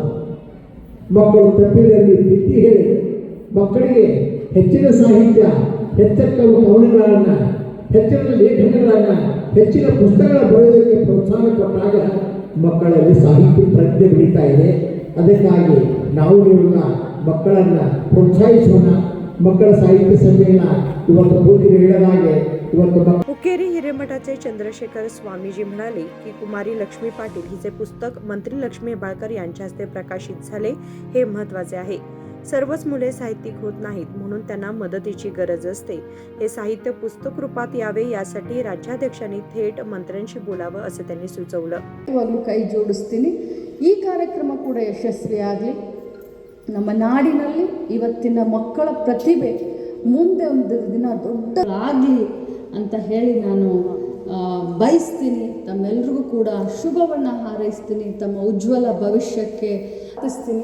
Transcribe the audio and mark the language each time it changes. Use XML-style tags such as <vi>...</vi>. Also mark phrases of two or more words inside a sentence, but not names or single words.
<kn>ಮಕ್ಕಳು ತಪ್ಪಿದಲ್ಲಿ ತಿದ್ದಿ ಹೇಳಿ ಮಕ್ಕಳಿಗೆ ಹೆಚ್ಚಿನ ಸಾಹಿತ್ಯ, ಹೆಚ್ಚಿನ ಕವನಗಳನ್ನು, ಹೆಚ್ಚಿನ ಲೇಖನಗಳನ್ನು, ಹೆಚ್ಚಿನ ಪುಸ್ತಕಗಳ ಬರೆಯೋದಕ್ಕೆ ಪ್ರೋತ್ಸಾಹ ಕೊಟ್ಟಾಗ ಮಕ್ಕಳಲ್ಲಿ ಸಾಹಿತ್ಯ ಪ್ರಜ್ಞೆ ಬೆಳೀತಾ ಇದೆ. ಅದಕ್ಕಾಗಿ ನಾವು ನೀವೆಲ್ಲ ಮಕ್ಕಳನ್ನು ಪ್ರೋತ್ಸಾಹಿಸೋಣ. ಮಕ್ಕಳ ಸಾಹಿತ್ಯ ಸಮ್ಮೇಳನ ಇವತ್ತು ಪೂರ್ತಿ ಹೇಳಲಾಗೆ ಇವತ್ತು</kn> <mr>हुक्केरी हिरेमठाचे चंद्रशेखर स्वामीजी म्हणाले की कुमारी लक्ष्मी पाटील हिचे पुस्तक मंत्री लक्ष्मी हेबाळकर यांच्या हस्ते प्रकाशित झाले हे महत्त्वाचे आहे. सर्वच मुले साहित्यिक होत नाहीत, म्हणून त्यांना मदतीची गरज असते. हे साहित्य पुस्तक रूपात यावे यासाठी राज्याध्यक्षांनी थेट मंत्र्यांशी बोलावं असं त्यांनी सुचवलं.</mr> <kn>ಇವಾಗಲೂ ಕೈ ಜೋಡಿಸ್ತೀನಿ. ಈ ಕಾರ್ಯಕ್ರಮ ಕೂಡ ಯಶಸ್ವಿಯಾಗಲಿ. ನಮ್ಮ ನಾಡಿನಲ್ಲಿ ಇವತ್ತಿನ ಮಕ್ಕಳ ಪ್ರತಿಭೆ ಮುಂದೆ ಒಂದು ದಿನ ದೊಡ್ಡದಾಗಲಿ ಅಂತ ಹೇಳಿ ನಾನು ಬಯಸ್ತೀನಿ. ತಮ್ಮೆಲ್ರಿಗೂ ಕೂಡ ಶುಭವನ್ನು ಹಾರೈಸ್ತೀನಿ. ತಮ್ಮ ಉಜ್ವಲ ಭವಿಷ್ಯಕ್ಕೆ ಹಾರೈಸ್ತೀನಿ.</kn>